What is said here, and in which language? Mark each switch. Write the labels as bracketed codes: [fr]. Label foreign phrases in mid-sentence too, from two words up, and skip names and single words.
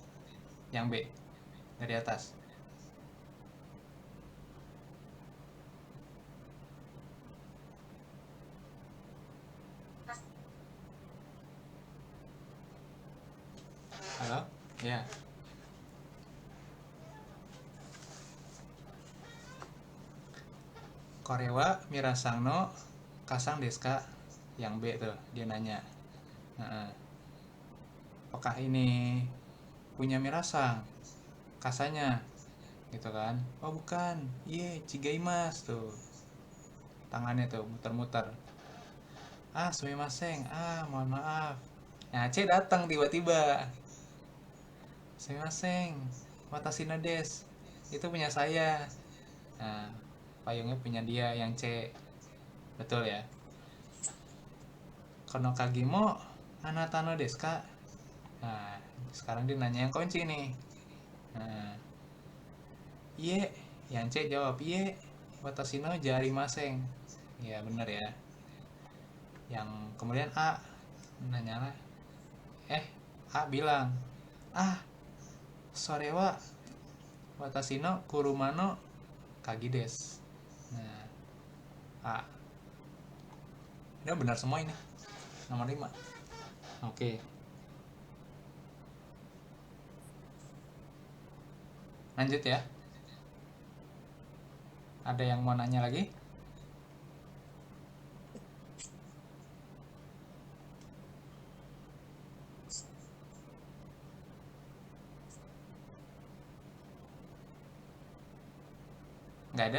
[id] Yang B dari atas. Halo? Ya. [ja] これはミラさんの傘ですか? [id] Yang B tuh, dia nanya. Heeh. Apakah ini punya mirasang? Kasanya, gitu kan? Oh bukan, chigaimasu tuh. Tangannya tuh muter-muter. Sumimasen. Mohon maaf. Nah, C datang tiba-tiba. Sumimasen. [ja] 私のです. [id] Itu punya saya. Nah, payungnya punya dia yang C. Betul ya? [ja] この鍵もあなたのですか? [id] Nah, sekarang dia nanya yang kunci nih. Nah, iye, yang C jawab iye. [ja] 私のじゃありません. [id] Ya benar ya. Yang kemudian A nanya lah. A bilang, [ja] それは私の車の鍵です. [id] Nah, A. Ini benar semua ini. Nomor 5. Oke. Lanjut ya. Ada yang mau nanya lagi? Nggak ada?